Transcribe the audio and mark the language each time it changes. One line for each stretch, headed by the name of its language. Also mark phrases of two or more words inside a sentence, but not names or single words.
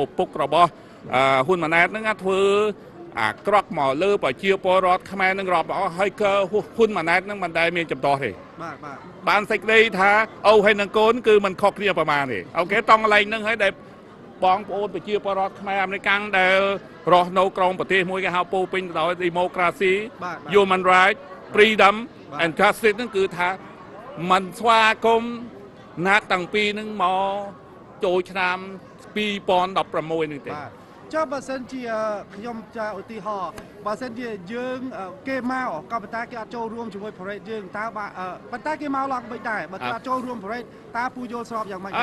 Khmer: ពុករបស់ហ៊ុនម៉ាណែតនឹងធ្វើអាក្រក់មកលើប្រជាពលរដ្ឋខ្មែរនឹងរាប់អស់ហើយក៏ហ៊ុនម៉ា ណែតនឹងមិនដែលមានចំដោះទេបានសេចក្តីថាអូហើយនឹងកូនគឺមិនខុសគ្នាប្រមាណទេអូខេតង់កន្លែងហ្នឹងហើយដែលបងប្អូនប្រជាពលរដ្ឋខ្មែរអាមេរិកដែលរស់នៅក្នុងប្រទេសមួយគេហៅពោពេញទៅដោយ
English: democracy human right freedom and justice
Khmer: ហ្នឹងគឺថាមិនស្វាគមន៍ណាត់តាំងពីនឹងមកចូលឆ្នាំ2016នេះទេ ចុះបើសិនជាខ្ញុំចាឧទាហរណ៍បើសិនជាយើងគេមកក៏ប៉ុន្តែគេអត់ចូលរួមជាមួយ parade យើងតើប៉ុន្តែគេមកឡើងមិនដែរបើគេអត់ចូលរួម parade តើពូយល់ស្របយ៉ាងម៉េច